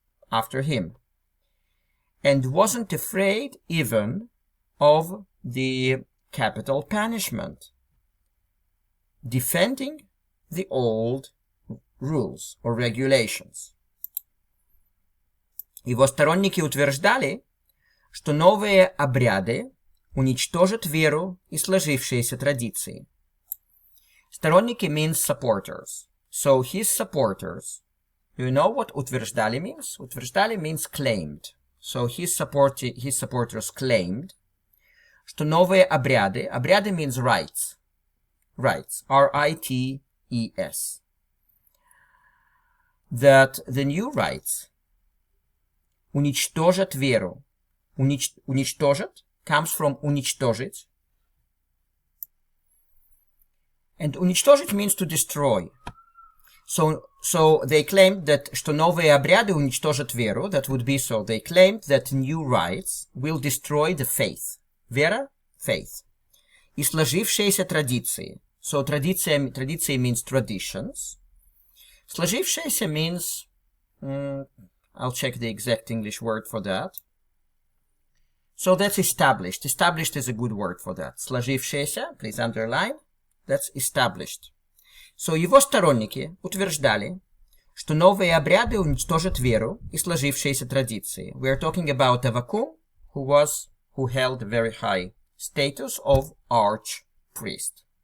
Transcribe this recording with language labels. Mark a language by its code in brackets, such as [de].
[en] after him, and wasn't afraid even of the capital punishment, defending the old rules or regulations. [ru] Его сторонники утверждали, что новые обряды уничтожат веру и сложившиеся традиции. [en] Сторонники means supporters. So his supporters, you know what утверждали means? Утверждали means claimed. So his supporters claimed, [ru] что новые обряды [en] means rites, R-I-T-E-S, that the new rites [ru] уничтожат веру. [en] Уничтожат comes from уничтожить. And уничтожить means to destroy. So they claimed that [ru] что новые обряды уничтожат веру. [en] That would be so. They claimed that new rites will destroy the faith. Вера, faith. [ru] И сложившиеся традиции. [en] So традиции means traditions. Сложившиеся means... I'll check the exact English word for that. So that's established. Established is a good word for that. Сложившиеся, please underline. That's established. [ru] So его сторонники утверждали, что новые обряды уничтожат веру и сложившиеся традиции. [en] We are talking about Avacum, who held a very high status of archpriest.